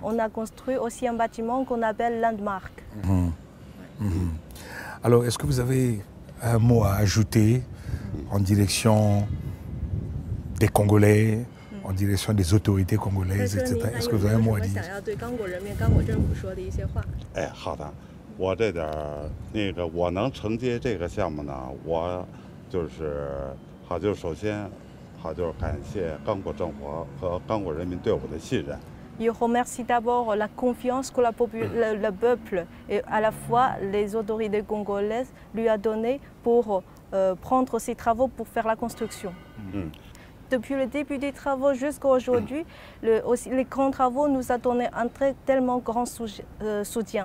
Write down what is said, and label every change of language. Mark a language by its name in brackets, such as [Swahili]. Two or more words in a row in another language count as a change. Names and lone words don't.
[French] On a construit aussi un bâtiment qu'on appelle Landmark. Alors, est-ce que vous avez un mot à ajouter en direction des Congolais, en direction des autorités congolaises, etc. Est-ce que vous avez un mot à dire? [Chinese] 哎，好的，我这点儿我能承接这个项目呢，我首先感谢刚果政府和刚果人民对我的信任。 [French] Je remercie d'abord la confiance que le peuple et à la fois les autorités congolaises lui a donnée pour prendre ces travaux pour faire la construction. Depuis le début des travaux jusqu'à aujourd'hui, les grands travaux nous ont donné un tellement grand soutien.